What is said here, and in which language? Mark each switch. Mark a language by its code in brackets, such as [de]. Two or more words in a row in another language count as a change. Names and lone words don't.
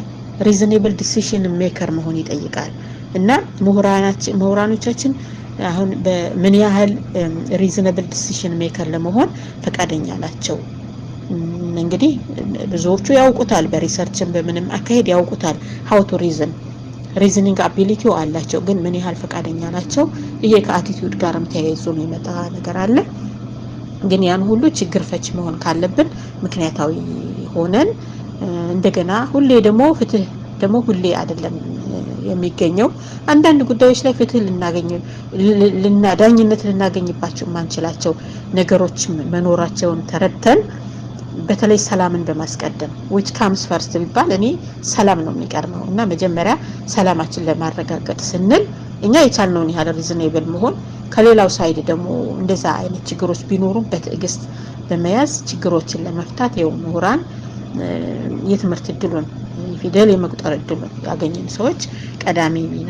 [en] reasonable decision maker [am] መሆን ይጠይቃል። እና ምሁራኖቻችን አሁን በምን ያህል [en] reasonable decision maker [am] ለመሆን ፈቃደኛ ናቸው? እንግዲህ ብዙዎቹ ያውቁታል፣ በሪሰርችም በምንም አካሄድ ያውቁታል [en] how to reason reasoning ability [am] አላቸው። ግን ምን ያህል ፈቃደኛ ናቸው? ይሄ ከአቲቲዩድ ጋርም ተያይዞ የሚመጣ ነገር አለ። ግን ያን ሁሉ ችግር ፈች መሆን ካለብን ምክንያታዊ ሆነን እንደገና ሁሌ ደግሞ ፍትህ ደግሞ ሁሌ አይደለም የሚገኘው። አንዳንድ ጉዳዮች ላይ ፍትህ ዳኝነት ልናገኝባቸው ማንችላቸው ነገሮች መኖራቸውን ተረድተን በተለይ ሰላምን በማስቀደም [en] which comes first [am] ቢባል እኔ ሰላም ነው የሚቀርመው እና መጀመሪያ ሰላማችን ለማረጋገጥ ስንል እኛ የቻልነውን ያህል ሪዝኔብል መሆን ከሌላው ሳይድ ደግሞ እንደዛ አይነት ችግሮች ቢኖሩ በትዕግስት በመያዝ ችግሮችን ለመፍታት የው ምሁራን የትምህርት እድሉን ፊደል የመቁጠር እድሉን ያገኘን ሰዎች ቀዳሚ ሚና